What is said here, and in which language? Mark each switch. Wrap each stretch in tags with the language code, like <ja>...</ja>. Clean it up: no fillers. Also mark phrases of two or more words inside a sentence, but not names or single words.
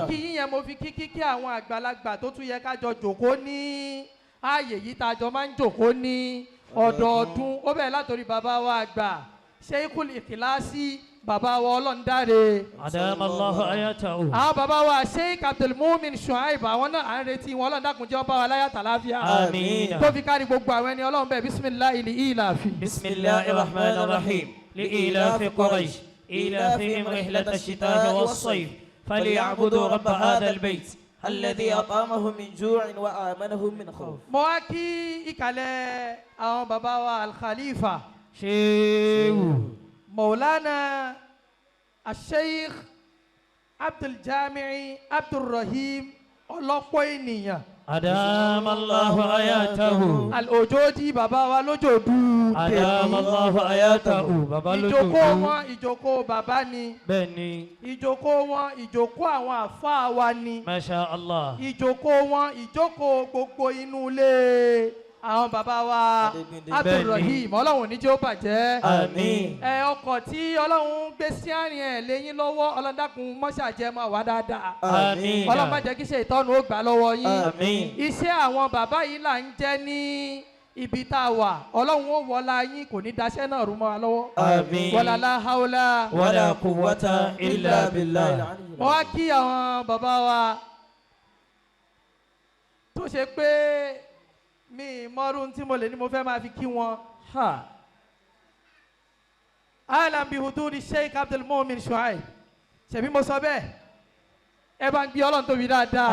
<yo>kíkí yín yẹn mo fi kíkí àwọn àgbàlagbà tó tún yẹ ká jọ jókòó ní ààyè yìí tá a jọ máa ń jókòó ní ọdọọdún ó bẹ̀rẹ̀ látòrí bàbá wa àgbà Sheikhul Ikhlasi bàbá wa ọlọ́ndáre.</yo> <ar>أدام الله آياته.</ar> <yo>àwọn bàbá wa Sheikh Abdulmumin Shuaib àwọn náà à ń retí wọn ọlọ́run dákun jẹ́ wọn bá wa láyà tàlàáfíà. àmín. tó fi kárí gbogbo àwọn ẹni ọlọ́run bẹ́ẹ̀</yo> <ar>بسم الله لإيلاف. بسم الله الرحمن الرحيم. لإيلاف قريش إيلافهم رحلة الشتاء والصيف فليعبدوا رب هذا البيت الذي أطعمهم من جوع وآمنهم من خوف.</ar> <yo>mo wá kí ìkàlẹ̀ àwọn bàbá wa Al-Khalifa ṣéwù Maulana Sheikh Abdul-Jami' Abdul-Rahim ọlọ́pọ̀ ènìyàn.</yo> <ar>أدام الله آياته.</ar> <yo>Al-Ojodi bàbá wa lójoodu.</yo> <ar>أدام الله آياته.</ar> <yo>bàbá lójoodu. Ìjókòó wọn ìjókòó bàbá ni. bẹ́ẹ̀ni. Ìjókòó wọn ìjókòó àwọn àfáà wa ni.</yo> <ar>ما شاء الله.</ar> <yo>Ìjókòó wọn ìjókòó gbogbo inú ilé àwọn bàbá wa Abdul-Rahim ọlọ́run ní jẹ́ ó bàjẹ́. Àmín. Ọkọ̀ tí ọlọ́run gbé sí àárín ẹ̀ lẹ́yìn lọ́wọ́ ọlọ́dàkùn mọ́ṣáàjẹ́ máa wá dáadáa. Àmín. Ọlọ́run má jẹ́ kí ṣe ìtọ́nu ó gbà lọ́wọ́ yín. Àmín. Iṣẹ́ àwọn bàbá yìí là ń jẹ́ ní ibi tá a wà ọlọ́run ó wọlá yín kò ní daṣẹ́ náà rú mọ́ wa lọ́wọ́. Àmín.</yo> <ar>ولا لا حول ولا قوة إلا بالله.</ar> <yo>mo wá kí àwọn bàbá wa tó ṣe pé mi mọ́rún tí mo lè ní mo fẹ́ máa fi kí wọn.</yo> <ar>أهلا بحضور</ar> <yo>Sheikh Abdul-Mumin Shuaib ṣebí mo sọ bẹ́ẹ̀ ẹ bá ń gbé ọlọ́run tóbi dáadáa.</yo>